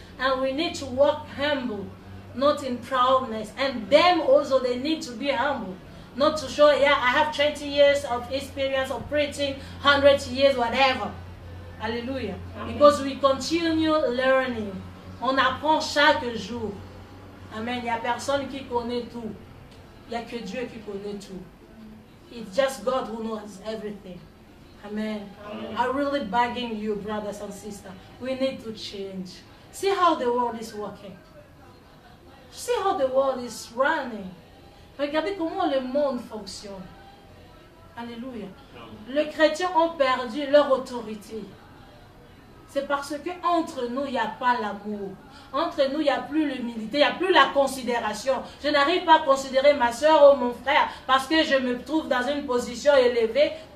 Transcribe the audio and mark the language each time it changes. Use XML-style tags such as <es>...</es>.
<en>And we need to work humble, not in proudness. And them also, they need to be humble. Not to show, yeah, I have 20 years of experience of preaching, 100 years, whatever. Alléluia. Because we continue learning.</en> <fr>On apprend chaque jour. Amen. Il n'y a personne qui connaît tout. Il n'y a que Dieu qui connaît tout.</fr> <en>It's just God who knows everything. Amen. I'm really begging you, brothers and sisters. We need to change. See how the world is working. See how the world is running.</en> <fr>Regardez comment le monde fonctionne. Alléluia. Les chrétiens ont perdu leur autorité. C'est parce qu'entre nous, il n'y a pas l'amour. Entre nous, il n'y a plus l'humilité, il n'y a plus la considération. Je n'arrive pas à considérer ma soeur ou mon frère parce que je me trouve dans une position élevée.</fr>